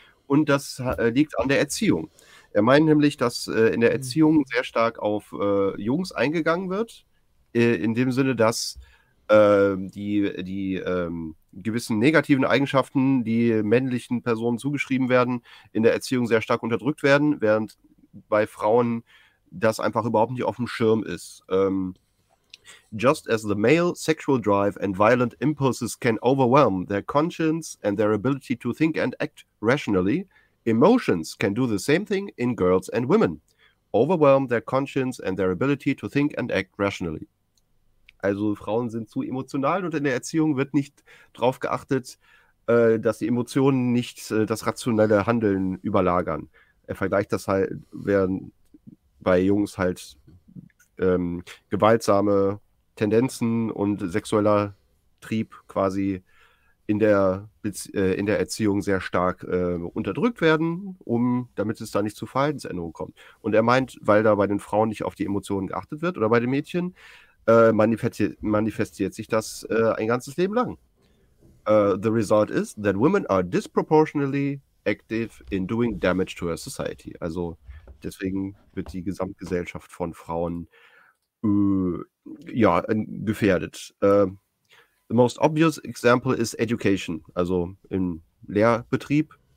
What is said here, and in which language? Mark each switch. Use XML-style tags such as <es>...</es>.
<de>Und das liegt an der Erziehung. Er meint nämlich, dass in der Erziehung sehr stark auf Jungs eingegangen wird, in dem Sinne, dass die gewissen negativen Eigenschaften, die männlichen Personen zugeschrieben werden, in der Erziehung sehr stark unterdrückt werden, während bei Frauen das einfach überhaupt nicht auf dem Schirm ist.</de> <en>Just as the male sexual drive and violent impulses can overwhelm their conscience and their ability to think and act rationally, emotions can do the same thing in girls and women. Overwhelm their conscience and their ability to think and act rationally.</en> <de>Also Frauen sind zu emotional und in der Erziehung wird nicht darauf geachtet, dass die Emotionen nicht das rationelle Handeln überlagern. Er vergleicht das halt, während bei Jungs halt gewaltsame Tendenzen und sexueller Trieb quasi in der Erziehung sehr stark unterdrückt werden, damit es da nicht zu Verhaltensänderungen kommt. Und er meint, weil da bei den Frauen nicht auf die Emotionen geachtet wird oder bei den Mädchen, manifestiert sich das ein ganzes Leben lang.</de> <en>The result is that women are disproportionately active in doing damage to our society.</en> <de>Also deswegen wird die Gesamtgesellschaft von Frauen ja, gefährdet.</de> <en>The most obvious example is education,</en> <de>also im Lehrbetrieb.</de>